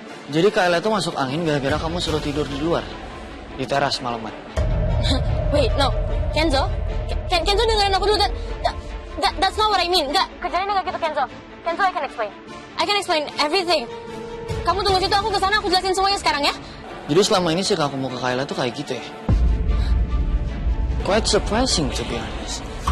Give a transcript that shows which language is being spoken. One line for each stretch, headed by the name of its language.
Indonesian: Jadi Kayla itu masuk angin gara-gara kamu suruh tidur di luar, di teras malaman.
English: Wait, no, Kenzo, Kenzo
Indonesian: dengerin aku dulu.
English: That's not what I mean.
Indonesian: Enggak, kejadiannya nggak gitu, Kenzo.
English: Kenzo, I can explain everything.
Indonesian: Kamu tunggu situ, aku kesana, aku jelasin semuanya sekarang ya. Jadi selama ini sih aku mau ke Kayla tuh kayak gitu ya.
English: Quite surprising to be honest.